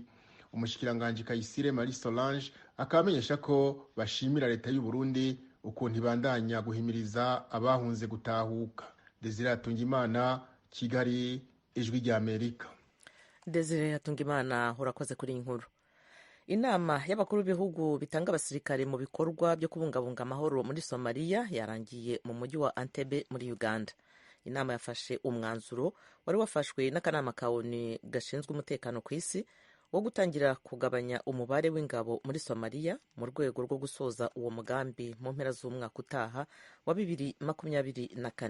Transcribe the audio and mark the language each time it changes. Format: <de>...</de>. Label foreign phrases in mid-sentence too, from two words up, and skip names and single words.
<rn>Umushikiranganje Kayisire Marie Solange akamenyesha ko bashimira leta y'u Burundi ukuntu ibandanya guhimiriza abahunze gutahuka. Desire Hatungimana, Kigali, Ijwi rya Amerika. Desire Hatungimana, urakoze kuri inkuru.</rn> <rw>Inama y'abakuru b'ibihugu bitanga abasirikare mu bikorwa byo kubungabunga amahoro muri Somalia yarangiye mu mujyi wa Entebbe muri Uganda. Inama yafashe umwanzuro wari wafashwe n'akanama ka ONU gashinzwe umutekano ku isi wo gutangira kugabanya umubare w'ingabo muri Somalia mu rwego rwo gusoza uwo mugambi mu mpera z'umwaka utaha wa 2024.</rw>